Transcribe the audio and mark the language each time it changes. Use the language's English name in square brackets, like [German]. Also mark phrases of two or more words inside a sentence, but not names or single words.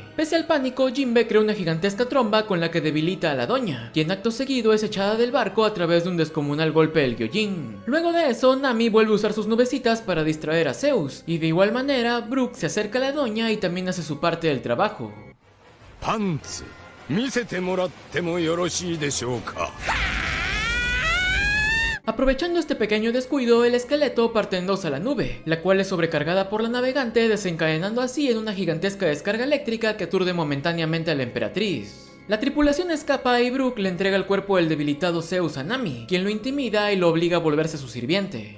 [Spanish] Pese al pánico, Jinbe crea una gigantesca tromba con la que debilita a la doña, quien acto seguido es echada del barco a través de un descomunal golpe del Gyojin. Luego de eso, Nami vuelve a usar sus nubecitas para distraer a Zeus, y de igual manera, Brook se acerca a la doña y también hace su parte del trabajo. [Japanese] Pants, 見せてもらってもよろしいでしょうか? [Spanish] Aprovechando este pequeño descuido, el esqueleto parte en dos a la nube, la cual es sobrecargada por la navegante, desencadenando así en una gigantesca descarga eléctrica que aturde momentáneamente a la emperatriz. La tripulación escapa y Brook le entrega el cuerpo del debilitado Zeus a Nami, quien lo intimida y lo obliga a volverse su sirviente.